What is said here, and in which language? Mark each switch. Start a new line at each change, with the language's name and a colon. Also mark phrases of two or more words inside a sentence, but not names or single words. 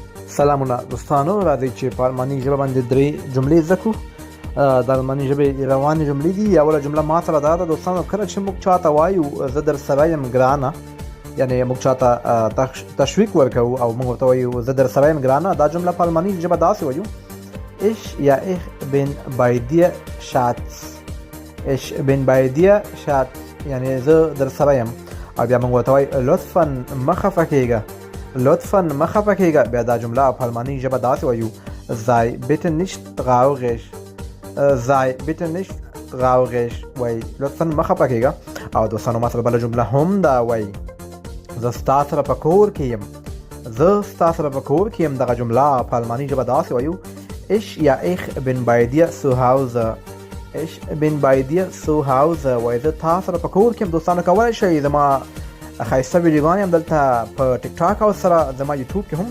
Pashto: سلامونه دوستانو، راځئ چې په الماني ژبه باندې درې جملې زده کړو. د الماني ژبې روانې جملې دي. اوله جمله ما سره دا ده دوستانو، کله چې موږ چاته وایو زه در سره یم ګرانه، یعنی موږ چاته تشویق ورکوو او موږ ورته وایو زه در سره یم ګرانه، دا جمله په الماني ژبه داسې وایو:
German: Ich bin bei dir Schatz. Ich bin bei dir Schatz،
Pashto: یعنی زه در سره یم. او بیا موږ ورته وایو لطفا مه خفه کېږه، لطفا مه خفه کېږه. بیا دا جمله په الماني ژبه داسې وایو:
German: sei bitte nicht traurig. sei bitte nicht traurig،
Pashto: وایي لطفا مه خفه کېږه. او دوستانو ما سره بله جمله هم دا وایي: زه ستا سره په کور کې یم، زه ستا سره په کور کې یم. دغه جمله په الماني ژبه داسې وایو:
German: ich bin bei dir zu Hause. ich bin bei dir zu Hause،
Pashto: وایي زه تا سره په کور کې یم. دوستانو کولی شئ زما ښایسته ویډیوګانې هم دلته په ټیک ټاک او سره زما یوټیوب کې هم